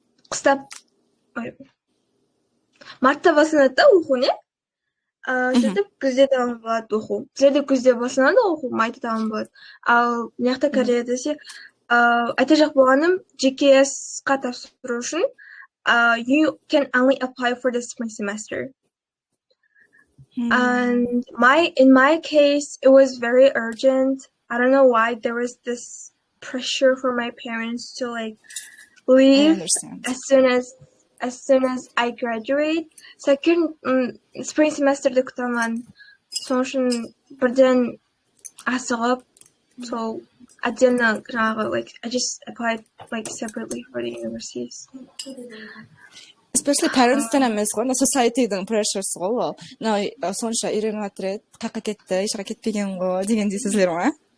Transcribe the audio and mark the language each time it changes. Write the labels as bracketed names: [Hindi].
[Kara-Kalpak] Қыста мартта басталады да оқу, не? Сөйтіп күзде тамам болады оқу. Біздерде күзде басталады оқу, майда тамам болады. Ал мына Кореяда десе, айта жақ болғаным, GKS-қа тапсыру үшін [English] you can only apply for the spring semester. And in my case, it was very urgent. I don't know why there was this pressure for my parents to like leave as soon as I graduate. So I couldn't spring semester [Kara-Kalpak] күтамын. Соның үшін бірден асығып, [English] so [Kara-Kalpak] отдельно жаңағы [English] like I just applied like separately for the universities. [Kara-Kalpak] Especially parents-тан емес қой, society-дің pressure-сы ғой ол. Сонша үйреніп жатыр еді, қаққа кетті, ешқаққа кетпеген ғой деген дейсіздер ме?